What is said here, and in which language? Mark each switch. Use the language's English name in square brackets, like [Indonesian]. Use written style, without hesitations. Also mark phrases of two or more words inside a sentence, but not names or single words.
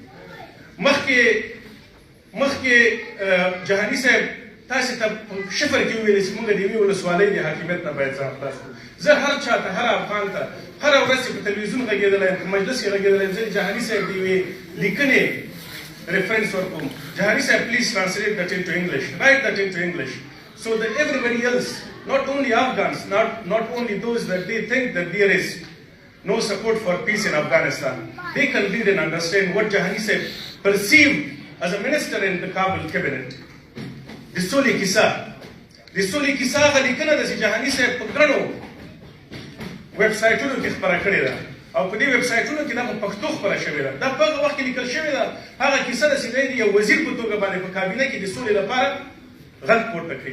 [Pashto] مخکې جهاني صاحب تاسې ته شفر کې وویلې چې موږ د یوې ولسوالۍ د حاکمیت نه باید ځان خلاص کړو. زه هر چا ته، هر افغان ته هره ورځ چې په تلویزیون غږېدلی یم، په مجلس کې غږېدلی یم، زه د جهاني صاحب د یوې لیکنې ریفرنس ورکوم. [English] جهاني صاحب پلیز translate that into English, write that into English, so that everybody else, not only Afghans, not only those that they think that there is no support for peace in Afghanistan, they can read and understand what Jahani Sahib perceived as a minister in the Kabul cabinet. [Pashto] د سولې کیسه هغه لیکنه ده چې جهاني صاحب په ګڼو ویب سایټونو کې خپره کړې ده، او په دې ویب سایټونو کې دا په پښتو خپره شوې ده. دا په هغه وخت کې لیکل شوې ده. هغه کیسه ده چې دی د یو وزیر په توګه باندې په کابینه کې د سولې لپاره غږ پورته کړي.